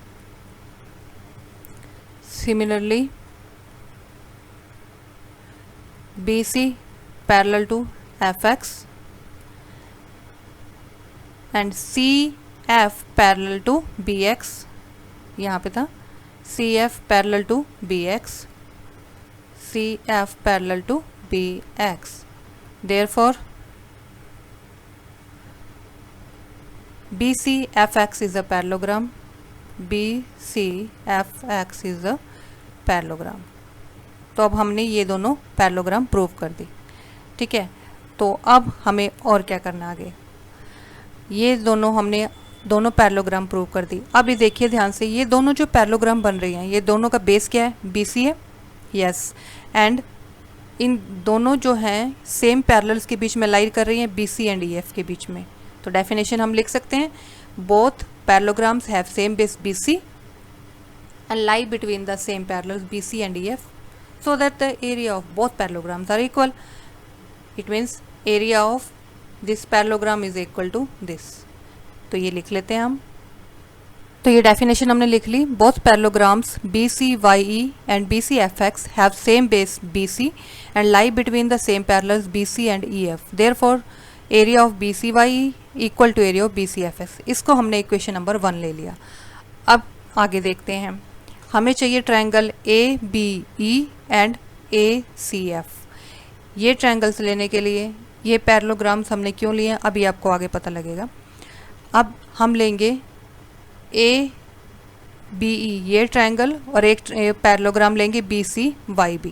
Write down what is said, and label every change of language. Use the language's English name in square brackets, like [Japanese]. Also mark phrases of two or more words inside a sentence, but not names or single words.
[English] similarly BC parallel to FX and CF parallel to BX, [Hindi] यहाँ पे था [English] CF parallel to BX, CF parallel to BX, therefore BCFX is a parallelogram, BCFX is a parallelogram। [Hindi] तो अब हमने ये दोनों [English] parallelogram prove [Hindi] कर दी। ठीक है, तो अब हमें और क्या करना आगे? ये दोनों हमने दोनों [English] parallelogram prove [Hindi] कर दी। अब ये देखिए ध्यान से, ये दोनों जो पैरेललोग्राम बन रही हैं, ये दोनों का बेस क्या है? BC है, यस। एंड इन दोनों जो हैं [English] same parallels [Hindi] के बीच में लाई कर रही हैं [English] BC and EF [Hindi] के बीच में। तो डेफिनेशन हम लिख सकते हैं, [English] both parallelograms have same base BC and lie between the same parallels BC and EF so that the area of both parallelograms are equal. It means area of this parallelogram is equal to this. [Hindi] तो ये लिख लेते हैं हम। तो ये डेफिनेशन हमने लिख ली, [English] both parallelograms BCYE and BCFX have same base BC and lie between the same parallels BC and EF. Therefore area of BCYE equal to area of BCFX. [Hindi] इसको हमने [English] equation number 1 [Hindi] ले लिया। अब आगे देखते हैं, हमें चाहिए [English] triangle ABE and ACF. [Hindi] ये ट्रायंगल्स लेने के लिए ये पैरेललोग्राम्स हमने क्यों लिए हैं अभी आपको आगे पता लगेगा। अब हम लेंगे ABE ये ट्रायंगल और एक पैरेललोग्राम लेंगे BCYB।